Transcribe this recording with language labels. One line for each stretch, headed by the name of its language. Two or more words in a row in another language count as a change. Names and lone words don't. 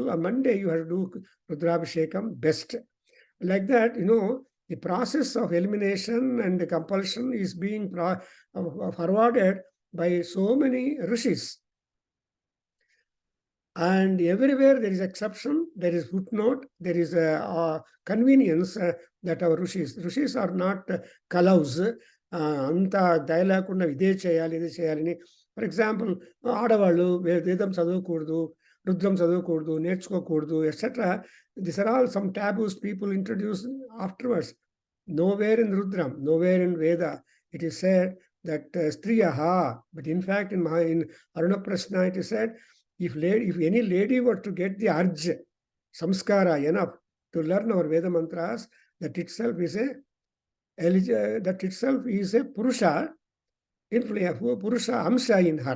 English: On Monday you have to do Rudra Abhishekam best. Like that, the process of elimination and the compulsion is being forwarded by so many Rishis. And everywhere there is exception, there is footnote, there is a convenience that our Rishis are not kalaus.
Telugu: అంత దయలకుండ ఇదే చేయాలి.
English: For example,
Telugu: ఆడవాళ్ళు వేదం చదవకూడదు, రుద్రం చదవకూడదు, నేర్చుకోకూడదు,
English: etc. These are all some taboos people introduce afterwards. Nowhere in Rudram, nowhere in Veda, it is said that striyaha. But in fact, in Aruna Prasna, it is said, if any lady were to get the urge, samskara enough to learn our Veda mantras, that itself is a Purusha, Purusha Amsha in her.